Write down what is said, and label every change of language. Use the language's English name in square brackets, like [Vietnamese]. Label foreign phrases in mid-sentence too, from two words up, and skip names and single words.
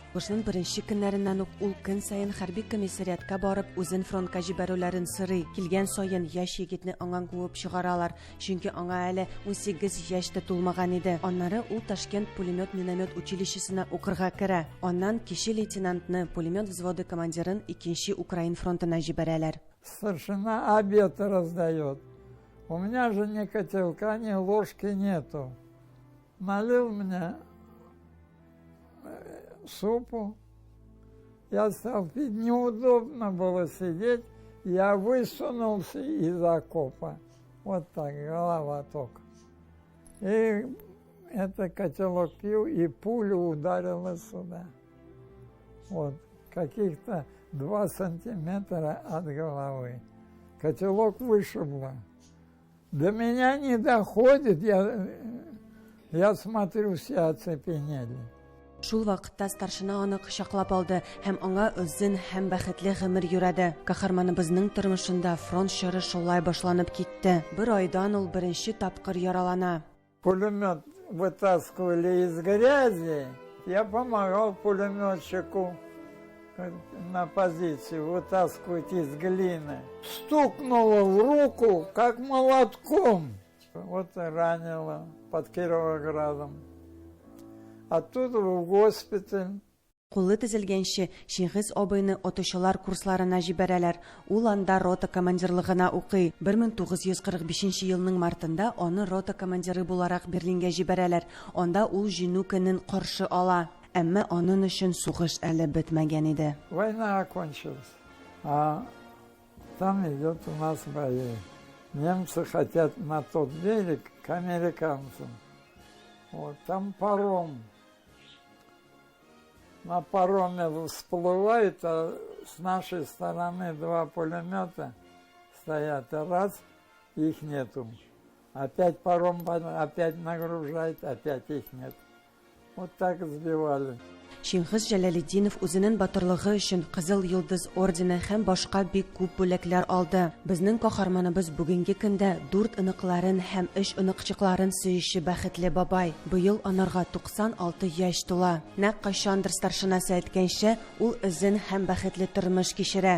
[Tatar] Кышның беренче көннәреннән үк ул көн саен хәрби комиссариатка барып, үзен фронтка җибәрүләрен сорый. Килгән саен яшь егетне аңан куып чыгаралар, чөнки аңа әле 18 яшьтә тулмаган иде. Аннары ул Ташкент пулемет-миномет училищесына укырга керә. Аннан кече лейтенантны, пулемет взводы командирын 2-нче Украин фронтына җибәрәләр. [Russian] Старшина обед раздает. У меня же ни котелка, ни ложки нету. Налил мне супу. Я стал пить, неудобно было сидеть. Я высунулся из окопа. Вот так, голова только. И это котелок пил, и пуля ударила сюда. Вот, каких-то 2 сантиметра от головы. Котелок вышибло. До меня не доходит, я смотрю, все оцепенели. [Tatar] Шул вакытта старшина аны кочаклап алды һәм аңа озын һәм бәхетле гомер юрады. Каһарманыбызның тормышында фронт чоры шулай башланып китте. Бер айдан ул беренче тапкыр яралана. [Russian] Пулемет вытаскивали из грязи, я помогал пулеметчику на позиции вытаскивать из глины. Стукнуло в руку, как молотком. Вот и ранило под Кировоградом. Оттуда в госпиталь. [Tatar] Кулы тезелгәнче Шингиз абыйны отучылар курсларына җибәрәләр. Ул анда рота командирлыгына укый. 1945 елның мартында аны рота командиры буларак Берлингә җибәрәләр. Анда ул җиңү көнен каршы ала. Әмма аның өчен сугыш әле бетмәгән иде. [Russian] Война окончилась, а там идет у нас бои. Немцы хотят на тот берег к американцам. Вот там паром. На пароме всплывает, а с нашей стороны 2 пулемета стоят. А раз, их нету. Опять паром опять нагружает, опять их нет. Вот так сбивали. [Tatar] Шингиз Җәләлетдинов үзенең батырлыгы өчен Кызыл Йолдыз ордены һәм башка бик күп бүләкләр алды. Безнең каһарманыбыз бүгенге көндә 4 ыныкларын һәм 3 ыныкчыкларын сөюче бәхетле бабай. Быел анарга 96 яшь тула. Нәкъ кайчандыр старшинасы әйткәнчә, ул үзен һәм бәхетле тормыш кичерә.